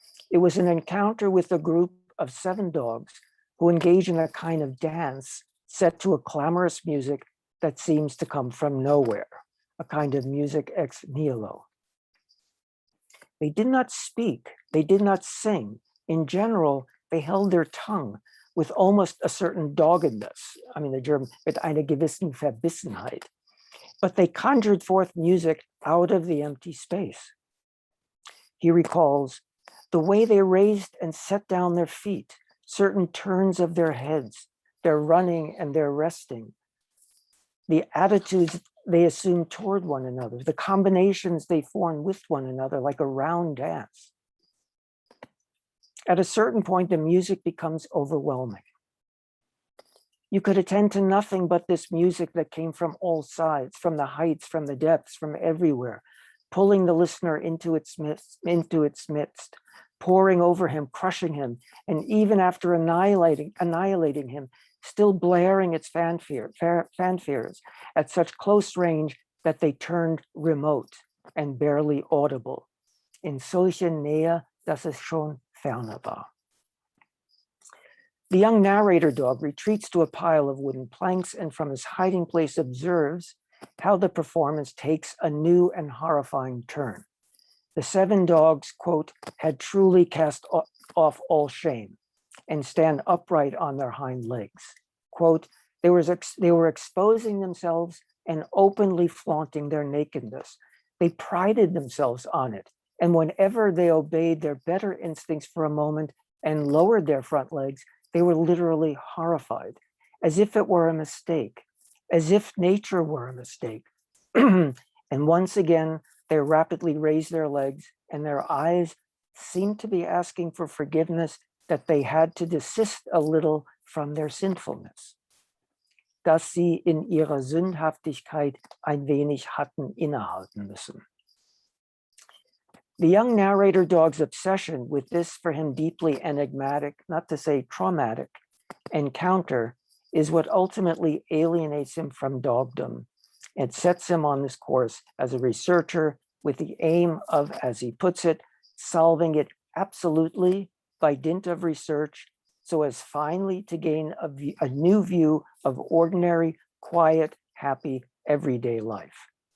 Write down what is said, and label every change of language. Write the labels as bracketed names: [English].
[English] It was an encounter with a group of 7 dogs who engage in a kind of dance set to a clamorous music that seems to come from nowhere, a kind of music ex nihilo. They did not speak, they did not sing. In general, they held their tongue with almost a certain doggedness. I mean, the German, [German] mit einer gewissen Verbissenheit. [English] But they conjured forth music out of the empty space. He recalls the way they raised and set down their feet, certain turns of their heads, their running and their resting, the attitudes they assume toward one another, the combinations they form with one another like a round dance. At a certain point, the music becomes overwhelming. You could attend to nothing but this music that came from all sides, from the heights, from the depths, from everywhere, pulling the listener into its midst, pouring over him, crushing him, and even after annihilating him, still blaring its fanfares at such close range that they turned remote and barely audible. [German] In solche Nähe, dass es schon ferne war. [English] The young narrator dog retreats to a pile of wooden planks and from his hiding place observes how the performance takes a new and horrifying turn. The 7 dogs, quote, had truly cast off all shame and stand upright on their hind legs. Quote, they were exposing themselves and openly flaunting their nakedness. They prided themselves on it. And whenever they obeyed their better instincts for a moment and lowered their front legs, they were literally horrified, as if it were a mistake, as if nature were a mistake. And once again, they rapidly raised their legs and their eyes seemed to be asking for forgiveness that they had to desist a little from their sinfulness. [German] Dass sie in ihrer Sündhaftigkeit ein wenig hatten innehalten müssen. [English] The young narrator dog's obsession with this for him deeply enigmatic, not to say traumatic, encounter is what ultimately alienates him from dogdom It sets him on this course as a researcher with the aim of, as he puts it, solving it absolutely by dint of research, so as finally to gain a new view of ordinary, quiet, happy, everyday life.